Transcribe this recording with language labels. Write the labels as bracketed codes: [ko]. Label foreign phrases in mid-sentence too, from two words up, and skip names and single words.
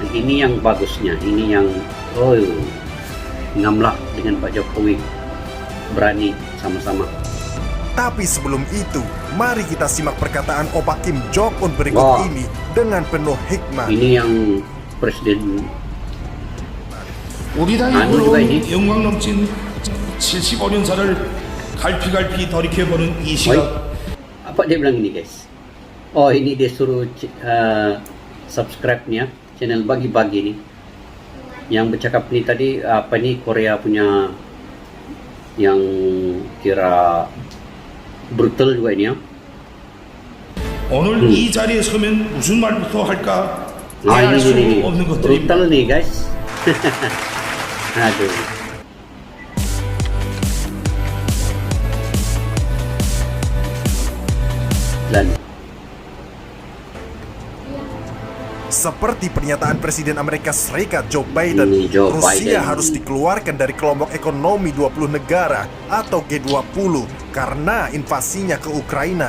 [id] Ini yang bagusnya, ini yang ngamlah dengan Pak Jokowi, berani sama-sama. Tapi sebelum itu, mari kita simak perkataan Opa Kim Jong Un berikut ini dengan penuh hikmah. Ini yang Presiden [ko] 우리 당이 부러운 영광 넘친 75년사를 갈피갈피 돌이켜보는 이 시각. [id] Apa dia bilang ini guys? Oh, ini dia suruh subscribe-nya channel Bagi-Bagi nih. Yang bercakap nih tadi apa nih, Korea punya yang kira brutal juga ini ya. [ko] 오늘 이 자리에 서면 무슨 말부터 할까? [id] Ini [ko] 수 없는 것들입니다. [id] brutal nih guys. Aduh. Dan seperti pernyataan Presiden Amerika Serikat Joe Biden, Rusia harus dikeluarkan dari kelompok ekonomi 20 negara atau G20 karena invasinya ke Ukraina.